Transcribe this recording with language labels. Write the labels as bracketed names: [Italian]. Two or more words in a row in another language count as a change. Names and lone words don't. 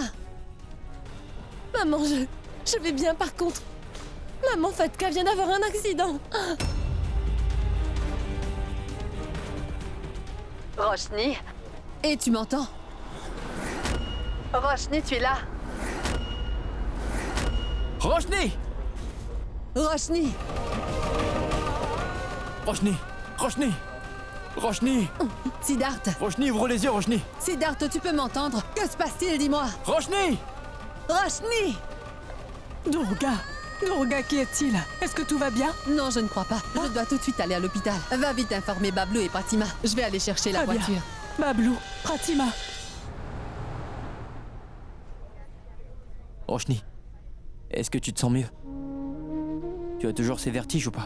[French] Maman, je vais bien par contre. Maman, Fatka vient d'avoir un accident. Roshni? Et tu m'entends? Roshni, tu es là? Roshni! Roshni! Roshni! Roshni! Roshni! Siddharth! Roshni, ouvre les yeux, Roshni! Siddharth, tu peux m'entendre? Que se passe-t-il, dis-moi? Roshni! Roshni! Durga, qu'y est-il? Est-ce que tout va bien? Non, je ne crois pas. Je dois tout de suite aller à l'hôpital. Va vite informer Bablou et Pratima. Je vais aller chercher la Très bien. voiture. Bablou, Pratima. Roshni, est-ce que tu te sens mieux? Tu as toujours ces vertiges ou pas?